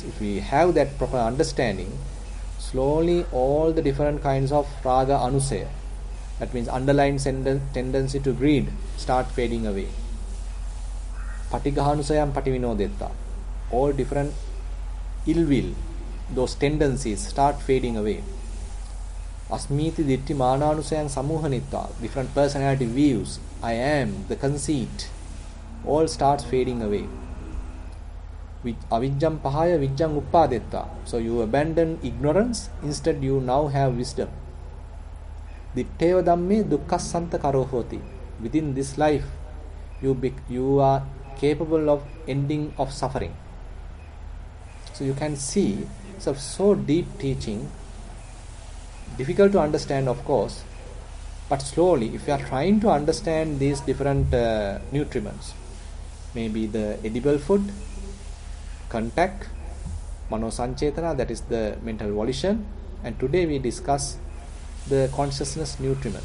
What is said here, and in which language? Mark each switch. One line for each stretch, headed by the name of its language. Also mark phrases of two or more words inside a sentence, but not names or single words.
English: If we have that proper understanding, slowly all the different kinds of
Pali: raga anusaya,
English: that means underlying tendency to greed, start fading away.
Pali: Patigahanusayam pativinodetta,
English: all different ill will, those tendencies start fading away.
Pali: Asmiti ditti mananusayam samuhanitta,
English: different personality views, I am, the conceit, all starts fading away.
Pali: Avijjam pahaya vijjam uppadetta,
English: so you abandon ignorance, instead you now have wisdom.
Pali: Ditteva dhamme dukkhasanta karohoti,
English: within this life you are capable of ending of suffering. So you can see it's so deep teaching, difficult to understand of course, but slowly if you are trying to understand these different nutriments, maybe the edible food, contact, manosanchetana, that is the mental volition, and today we discuss the consciousness nutriment.